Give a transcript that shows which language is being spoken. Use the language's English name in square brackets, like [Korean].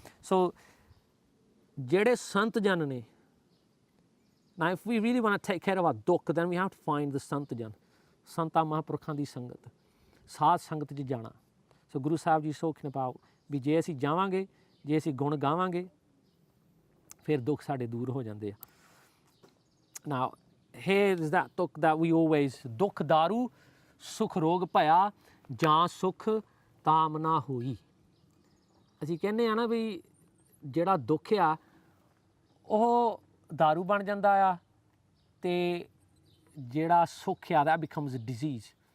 [English] So, [Punjabi] ਜਿਹੜੇ ਸੰਤ ਜਨ ਨੇ, [English] now if we really want to take care of our dukh, then we have to find the [Punjabi] ਸੰਤ ਜਨ, ਸੰਤਾਂ ਮਹਾਂਪੁਰਖਾਂ ਦੀ ਸੰਗਤ, ਸਾਧ ਸੰਗਤ 'ਚ ਜਾਣਾ। ਸੋ ਗੁਰੂ ਸਾਹਿਬ ਜੀ [English] talking about [Punjabi] ਵੀ ਜੇ ਅਸੀਂ ਜਾਵਾਂਗੇ, ਜੇ ਅਸੀਂ ਗੁਣ ਗਾਵਾਂਗੇ, ਫਿਰ ਦੁੱਖ ਸਾਡੇ ਦੂਰ ਹੋ ਜਾਂਦੇ ਆ। [English] Now, here is that dukh that we always, [Punjabi] dukh daru, sukh rog ਭਇਆ, ਜਾਂ ਸੁਖ ਤਾਮ ਨਾ ਹੋਈ। ਅਸੀਂ ਕਹਿੰਦੇ ਆ ਨਾ ਵੀ ਜਿਹੜਾ ਦੁੱਖ ਆ, ਉਹ ਦਾਰੂ ਬਣ ਜਾਂਦਾ ਆ, ਅਤੇ ਜਿਹੜਾ ਸੁੱਖ ਆ, [English] that becomes a disease.